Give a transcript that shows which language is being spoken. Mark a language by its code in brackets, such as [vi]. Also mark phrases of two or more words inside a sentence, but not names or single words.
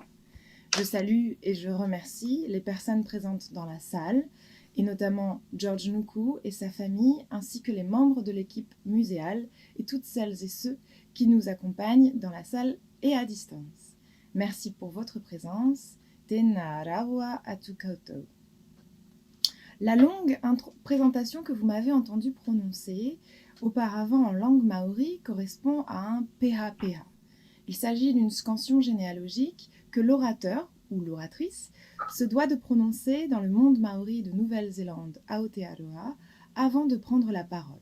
[fr] Je salue et je remercie les personnes présentes dans la salle, et notamment George Nuku et sa famille, ainsi que les membres de l'équipe muséale et toutes celles et ceux qui nous accompagnent dans la salle et à distance. Merci pour votre présence. [mi] Tēnā rawa atu koutou. [fr] La longue présentation que vous m'avez entendu prononcer auparavant en langue maori correspond à un PHPH. Il s'agit d'une scansion généalogique que l'orateur ou l'oratrice se doit de prononcer dans le monde maori de Nouvelle-Zélande à Aotearoa avant de prendre la parole.